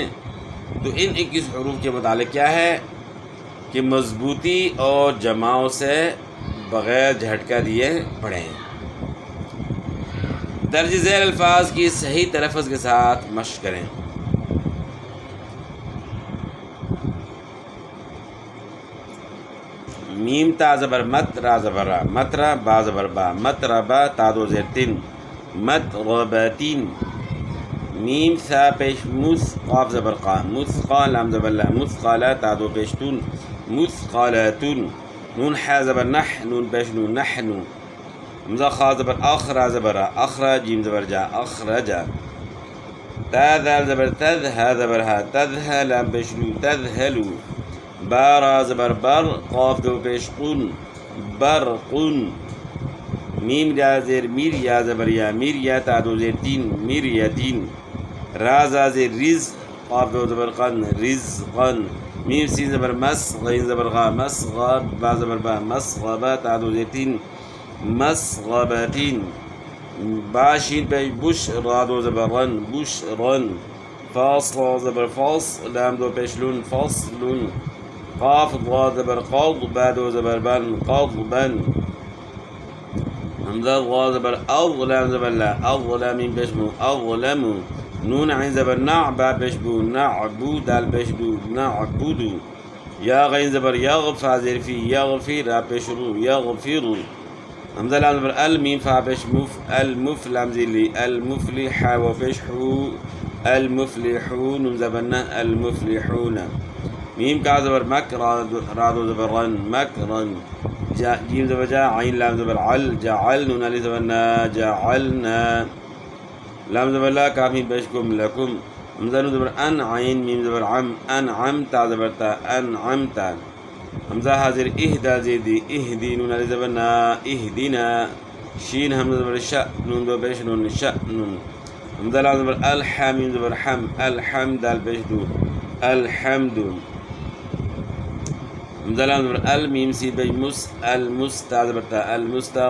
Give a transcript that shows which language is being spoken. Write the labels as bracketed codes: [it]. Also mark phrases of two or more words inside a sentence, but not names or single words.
[ur] تو ان 21 حروف کے متعلق کیا ہے کہ مضبوطی اور جماؤں سے بغیر جھٹکا دیے پڑھیں۔ درج ذیل الفاظ کی صحیح تلفظ کے ساتھ مشق کریں۔ میم تا زبر مت، را زبر را، مترا با زبر با، متربا تا دو زیر 3، متربتین۔ میم ثا پیش مس، قاف زبر قا، مثقا لام زبر لا، مثقالا تا دو پیش تون، مثقالاتون۔ نون حا زبر نح، نون پیش نون، نحن۔ حمزہ خا زبر اخ، را زبر را، اخرا جیم زبر جا، اخرجا۔ تا ذال زبر تذ، ہا زبر ہا، تذہ لام پیش لو، تذہلو۔ با را زبر بر، قاف دو پیش قن، برقن۔ میم یا زیر میر، یا زبر یا، میر یا تا دو زیر 3، میر یتین۔ را زا زیر رز، قاف دو زبر قن، رزقن۔ میم سین زبر مس، غین زبر غا، مسغا با زبر با، مسغبا تا دو زیر 3، مسغبتین۔ با شین پیش بش، را دو زبر رن، بشرن۔ فاصل زبر فاص، لام دو پیش لون، فاصلن۔ قاف ضاد زبر قاض، با دو زبر بن، قاضبن۔ حمزہ غا زبر اض، لام زبر لا، اظلم میم پیش مو، اظلم۔ نون عین زبر نع، با پیش بو، نعبو دال پیش دو، نعبدو۔ یا غین زبر یغ، فا زیر فی، یغفی را پیش رو، یغفرو۔ حمزہ لام زبر ال، میم فا پیش مف، المف لام زیر لی، المفلح و پیش حو، المفلحون۔ نون زبر نہ، المفلحون۔ میم کا زبر مک، را دو زبر رن، مکرن۔ جیم زبر جا، عین لام زبر عل، جعل۔ نون علی زبر نا، جعلنا۔ لام زبر لا، کاف میم پیش کم، لکم۔ حمزہ نون زبر ان، عین میم زبر عم، انعم تا زبر تا، انعمتا۔ حمزہ حاضر اہدا زیدی، اہدی۔ نون علی زبر نا، اہدنا۔ شین حمزہ زبر شا، نون دو پیش نون، شأن۔ حمزہ لام زبر الحا، میم زبر حم، الحمد دال پیش دو، الحمد۔ حمزہ لام زبر ال، میم سی پیش مس، المستا زبر تا، المستا۔